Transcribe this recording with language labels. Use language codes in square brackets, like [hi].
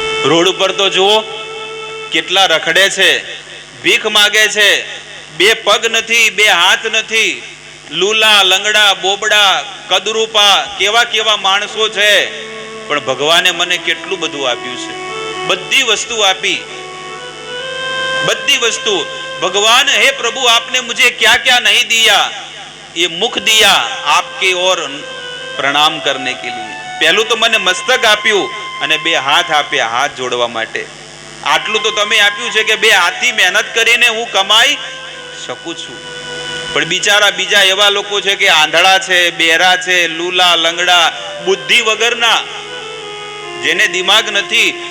[gu] Road ઉપર તો જુઓ કેટલા રખડે છે, ભીખ માગે છે, 2 પગ નથી, 2 હાથ નથી, લૂલા લંગડા બોબડા કદરૂપા, કેવા કેવા માણસો છે, પણ ભગવાને મને કેટલું બધું આપ્યું છે. બધી વસ્તુ આપી, બધી વસ્તુ. [hi] भगवान हे प्रभु आपने मुझे क्या क्या नहीं दिया, ये मुख दिया आपके और प्रणाम करने के लिए. [gu] પહેલું તો મને મસ્તક આપ્યું અને બે હાથ આપ્યા હાથ જોડવા માટે. આટલું તો તમે આપ્યું છે કે બે હાથથી મહેનત કરીને હું કમાઈ શકું છું. પણ બિચારા બીજા એવા લોકો છે કે આંધળા છે, બેરા છે, લૂલા લંગડા, બુદ્ધિ વગરના, જેને દિમાગ નથી.